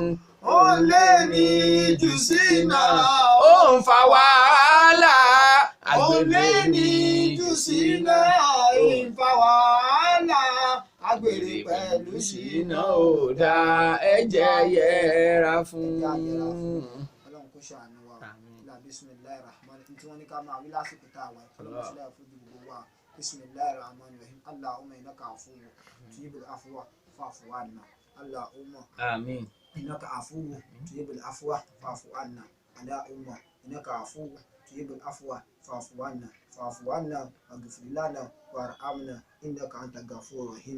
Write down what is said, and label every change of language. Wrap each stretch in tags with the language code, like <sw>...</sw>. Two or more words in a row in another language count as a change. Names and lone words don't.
<yo>Ó lè ní jù ṣìnà ó ń fa wàhálà. Ó lè ní jù ṣìnà ó ń fa wàhálà. Àgbèrè pẹ̀lú ṣìnà ò dáa ẹ jẹ́ yẹra fún. Ọlọ́run kó ṣàánú wa.</yo> <ar>بسم الله الرحمن الرحيم</ar> <yo>tí wọ́n ní ká máa wí lásìkò tá a wà ìfọwọ́ sílẹ̀ fún gbogbo wa.</yo> <ar>بسم الله الرحمن الرحيم اللهم إنك عفو تحب العفو فاعف عنا. اللهم إنك عفو تحب العفو فاعف عنا. اللهم إنك عفو تحب العفو فاعف عنا. فاعف عنا واغفر لنا وارحمنا انك انت الغفور الرحيم.</ar>